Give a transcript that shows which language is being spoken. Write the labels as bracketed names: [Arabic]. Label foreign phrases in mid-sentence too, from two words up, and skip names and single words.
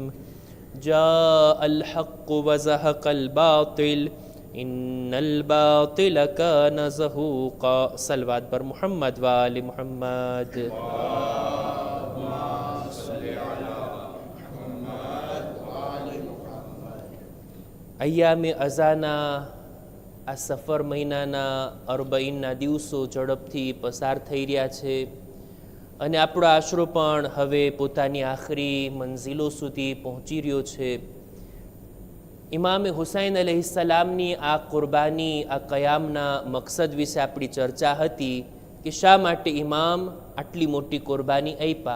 [Arabic] جاء الحق وزهق الباطل إن الباطل كان زهوقا. [Persian] صلوات بر محمد وآل محمد. [Gujarati] أيام أزانا આ સફર મહિનાના અરબઈનના દિવસો ઝડપથી પસાર થઈ રહ્યા છે અને આપણો આશરો પણ હવે પોતાની આખરી મંઝિલો સુધી પહોંચી રહ્યો છે. ઇમામે હુસૈન અલૈહિસ્સલામની આ કુરબાની, આ કયામના મકસદ વિશે આપણી ચર્ચા હતી કે શા માટે ઇમામ આટલી મોટી કુરબાની આપ્યા.